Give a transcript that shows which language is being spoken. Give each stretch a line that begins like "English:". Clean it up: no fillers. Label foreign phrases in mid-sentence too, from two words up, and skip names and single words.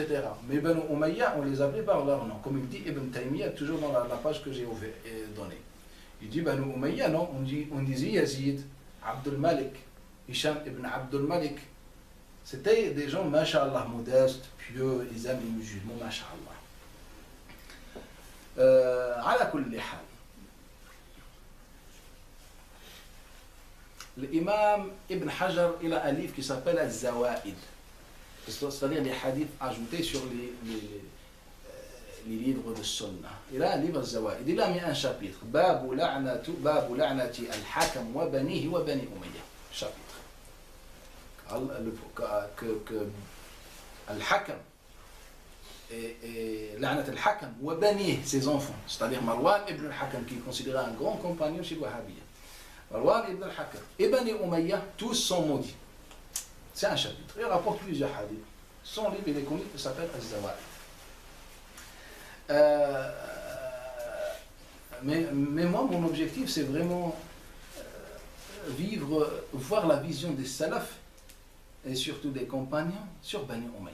French: Mais Bani Umayya, on les appelait par leur nom, comme il dit Ibn Taymiyyah, toujours dans la page que j'ai donnée. Il dit Banu Umayya, non, on disait Yazid, Abdul Malik, Hicham ibn Abdul Malik. C'était des gens, masha'Allah, modestes, pieux, ils aiment les musulmans, masha'Allah.
Arabic: على كل حال
French: l'imam Ibn Hajar il a un livre qui s'appelle Al-Zawaid, c'est-à-dire les hadiths ajoutés sur les livres de Sunna. Il a un livre Al-Zawaid, il a mis un chapitre
Arabic: باب لعنة الحكم وبنيه وبني أمية,
French: chapitre que al-hakam et
Arabic: لعنة الحكم وبنيه,
French: ses enfants, c'est-à-dire Marwan ibn al-Hakam qui est considéré un grand compagnon chez Wahhabiyya, Marwan ibn al-Hakam et Bani Umayya, tous sont maudits. C'est un chapitre. Il rapporte plusieurs hadiths. Son livre, il est connu, il s'appelle Al-Zawaid. Mais moi, mon objectif, c'est vraiment voir la vision des salafs et surtout des compagnons sur Bani Umayya.